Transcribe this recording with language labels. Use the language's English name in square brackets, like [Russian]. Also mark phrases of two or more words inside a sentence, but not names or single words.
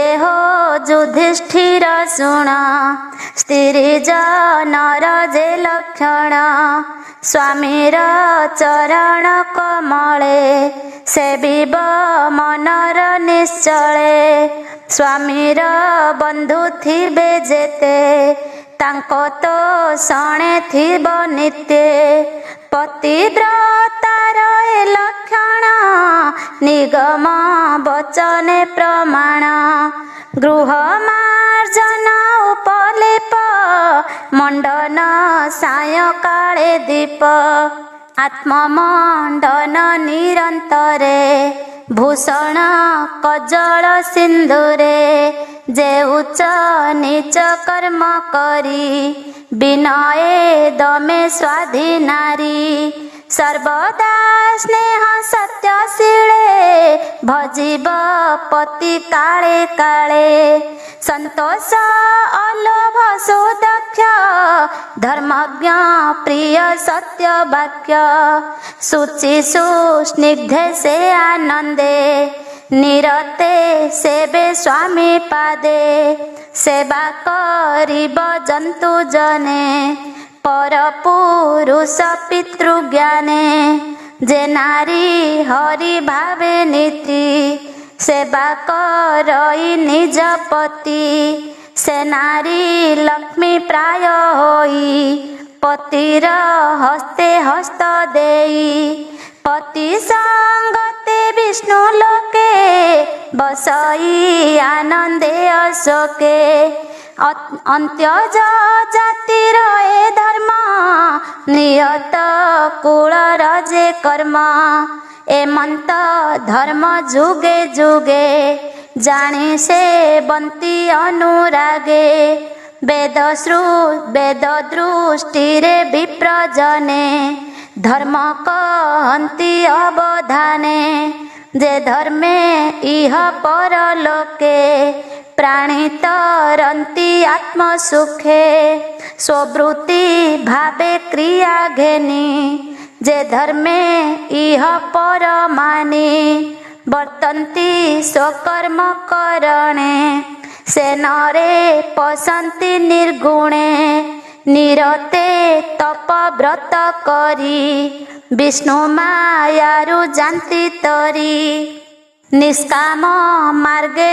[Odia] ହୋ ଯୁଧିଷ୍ଠିର ଶୁଣ ସ୍ତ୍ରୀ ଜନର ଯେ ଲକ୍ଷଣ ସ୍ୱାମୀର ଚରଣ କମଲେ ସେବିବ ମନର ନିଶ୍ଚଲେ ସ୍ୱାମୀର ବନ୍ଧୁ ଥିବେ ଯେତେ ତାଙ୍କୋ ତୋ ଶଣେ ଥିବ ନିତ୍ୟ ପତିବ୍ରତାର ଏ ଲକ୍ଷଣ ନିଗମ ବଚନେ ପ୍ରମାଣ ଗୃହ ମାର୍ଜନ ଉପଲେପ ମଣ୍ଡନ ସାୟଂକାଲେ ଦୀପ ଆତ୍ମମଣ୍ଡନ ନିରନ୍ତରେ ଭୂଷଣ କଜଲ ସିନ୍ଧୁରେ ଯେ ଉଚ୍ଚ ନୀଚ କର୍ମ କରୀ ବିନୟେ ଦମେ ସ୍ୱାଧୀନାରୀ ସର୍ବଦା ସ୍ନେହ ସତ୍ୟଶୀଲେ ଭଜିବ ପତି କାଲେ କାଲେ ସନ୍ତୋଷ ଅଲୋଭ ସୁଦକ୍ଷ ଧର୍ମଜ୍ଞ ପ୍ରିୟ ସତ୍ୟ ବାକ୍ୟ ଶୁଚି ସୁସ୍ନିଗ୍ଧେ ସେ ଆନନ୍ଦେ ନିରତେ ସେବେ ସ୍ୱାମୀ ପାଦେ ସେବା କରିବ ଜନ୍ତୁ ଜନେ ପର ପୁରୁଷ ପିତୃଜ୍ଞାନେ ଯେ ନାରୀ ହରି ଭାବେ ନୀତି ସେବା କରଇ ନିଜ ପତି ସେ ନାରୀ ଲକ୍ଷ୍ମୀ ପ୍ରାୟ ହୋଇ ପତିର ହସ୍ତେ ହସ୍ତ ଦେଇ ପତି ସଙ୍ଗତେ ବିଷ୍ଣୁ ଲୋକେ ବସଇ ଆନନ୍ଦେ ଅଶୋକେ ଅନ୍ତ୍ୟଜ ଜାତିର ଏ ଧର୍ମ ନିୟତ କୁଲ ରଜେ କର୍ମ ଏମନ୍ତ ଧର୍ମ ଯୁଗେ ଯୁଗେ ଜାନୀ ସେ ବନ୍ତୀ ଅନୁରାଗେ ବେଦ ଦୃଷ୍ଟି ରେ ବିପ୍ରଜନେ ଧର୍ମ କହନ୍ତି ଅବଧାନେ ଯେ ଧର୍ମେ ଇହ ପରଲୋକେ ପ୍ରାଣୀ ତରନ୍ତି ଆତ୍ମସୁଖେ ସ୍ୱବୃତ୍ତି ଭାବେ କ୍ରିୟା ଘେନୀ ଯେ ଧର୍ମେ ଇହ ପରମାନି ବର୍ତନ୍ତି ସ୍ୱକର୍ମ କରଣେ ସେ ନରେ ପସନ୍ତି ନିର୍ଗୁଣେ ନିରତେ ତପ ବ୍ରତ କରୀ ବିଷ୍ଣୁ ମାୟାରୁ ଜାନତୀ ତରୀ ନିଷ୍କାମ ମାର୍ଗେ